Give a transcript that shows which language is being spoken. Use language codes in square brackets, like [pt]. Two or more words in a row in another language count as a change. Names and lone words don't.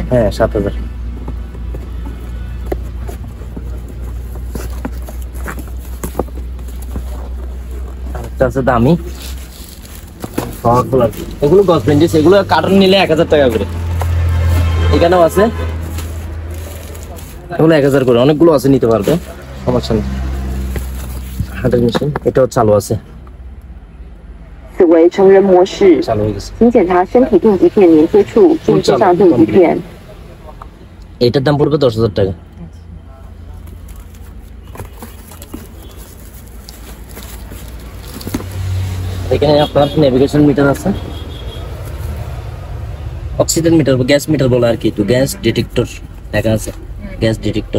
[bn] হ্যাঁ 7000 আরেকটা আছে দামি পাওয়ারফুল এগুলো গস বেঞ্চিস এগুলো কার্টন নিলে 1000 টাকা করে এখানেও আছে এগুলো 1000 করে অনেকগুলো আছে নিতে পারবে সমস্যা নেই হাতের মেশিন এটাও চালু আছে [zh] 此为成人模式， [bn] চালু হয়ে গেছে। [zh] 请检查身体定极片连接处，并接上定极片。 [bn] এটার দাম পড়বে 10,000 টাকা। এখানে আপনার [en] navigation meter [bn] আছে, [en] oxygen meter, gas meter [bn] বলে আর কি, তো [en] gas detector [bn] লেখা আছে, [en] gas detector.